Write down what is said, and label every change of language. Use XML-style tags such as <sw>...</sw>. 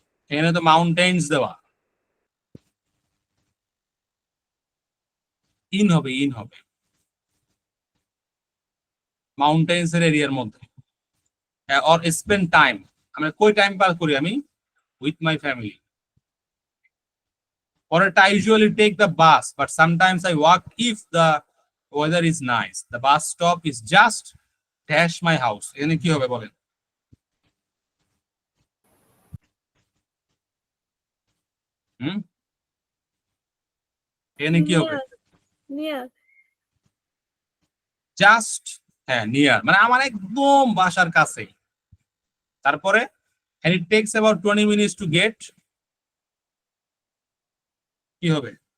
<bn>এখানে তো মাউন্টেন্স দেওয়া, ইন হবে, ইন হবে মাউন্টেন্স এর এরিয়ার মধ্যে।</bn> <en>or spend time,</en> <bn>আমরা কই টাইম পার করি আমি?</bn> <en>With my family.</en> <bn>পরেরটা</bn> <en>I usually take the bus but sometimes I walk if the weather is nice. The bus stop is just dash my house.</en> <bn>এখানে কি হবে বলেন? হুম, এখানে কি হবে?</bn> <en>Near.</en> <bn>জাস্ট, হ্যাঁ, নিয়ার মানে আমার একদম বাসার কাছে। তারপরে</bn> <en>and it takes about 20 minutes to get,</en> <bn>কি হবে?</bn>